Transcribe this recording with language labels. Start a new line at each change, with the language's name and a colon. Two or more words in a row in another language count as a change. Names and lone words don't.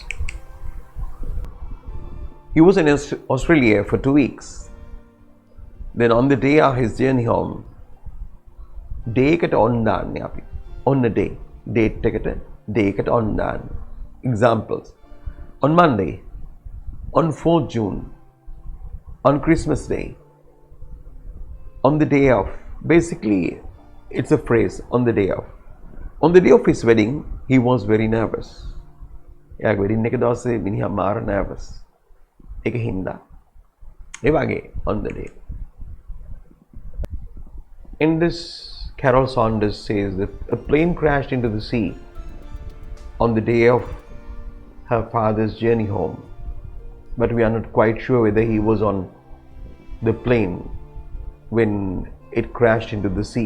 English: He was in Australia for 2 weeks. Then on the day of his journey home, day
Sinhala: එකට on දාන්නේ අපි.
English: On the day.
Sinhala: Date එකට day එකට on දාන්න.
English: Examples. On Monday, on 4th June, on Christmas Day, on the day of. Basically, it's a phrase, on the day of. On the day of his wedding, he was very nervous.
Sinhala: එයාගේ wedding එක දවසේ මිනිහා මාර nervous. ඒක හින්දා. ඒ වගේ
English: on the day. In this, Carol Saunders says that a plane crashed into the sea on the day of her father's journey home, but we are not quite sure whether he was on the plane when it crashed into the sea.